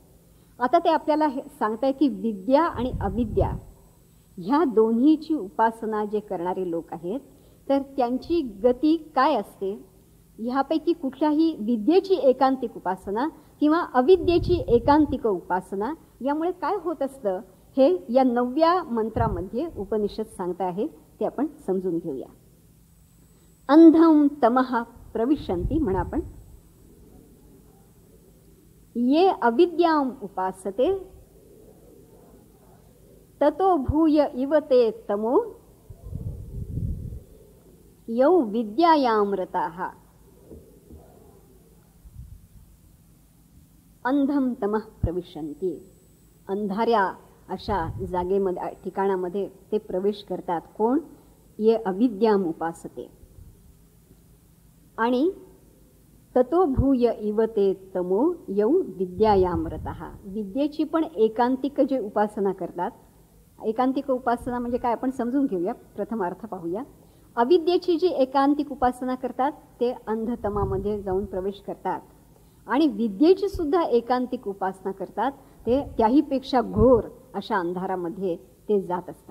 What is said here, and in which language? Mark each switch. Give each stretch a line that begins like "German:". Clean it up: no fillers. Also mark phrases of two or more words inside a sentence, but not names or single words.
Marathi: आता ते आपल्याला हे सांगताय की विद्या आणि अविद्या ह्या दोन्हीची उपासना जे करणारे लोक आहेत तर त्यांची गती काय असते, ह्यापैकी कुठल्याही विद्येची एकांतिक उपासना किंवा अविद्येची एकांतिक उपासना यामुळे काय होत असतं हे या 9व्या मंत्रामध्ये उपनिषद सांगता आहे. ते आपण समजून घेऊया.
Sanskrit: अंधम तमः प्रविशन्ति,
Marathi: म्हणा आपण,
Sanskrit: ये अविद्याम उपासते ततो भूय इव ते तमो यौ विद्यायाम रताः. अंधम तमः प्रविशन्ति,
Marathi: अंधाऱ्या अशा जागेमध्ये, ठिकाणामध्ये ते प्रवेश करतात. कोण?
Sanskrit: ये अविद्याम उपासते. आणि ततो भूय इव ते तमो यौ विद्यायाम रतः,
Marathi: विद्येची पण एकांतिक जे उपासना करतात. एकांतिक उपासना म्हणजे काय आपण समजून घेऊया. प्रथम अर्थ पाहूया. अविद्येची जी एकांतिक उपासना करतात ते अंधतमामध्ये जाऊन प्रवेश करतात. आणि विद्येची सुद्धा एकांतिक उपासना करतात ते त्याहीपेक्षा घोर अशा अंधारामध्ये ते जात असतात.